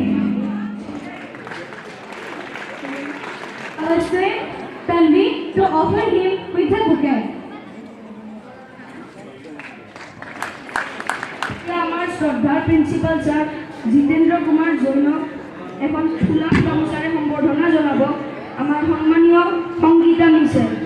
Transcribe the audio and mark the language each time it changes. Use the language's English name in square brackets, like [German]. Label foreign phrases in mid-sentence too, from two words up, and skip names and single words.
[English] Our friend Tanvi to offer him with a bouquet. [Assamese] আমার শ্রদ্ধার প্রিন্সিপাল স্যার জিতেন্দ্র কুমার জৈন এখন ফুলা গামোচাৰে সম্বৰ্ধনা জনাব আমাৰ সন্মানীয় সংগীতা মিছে।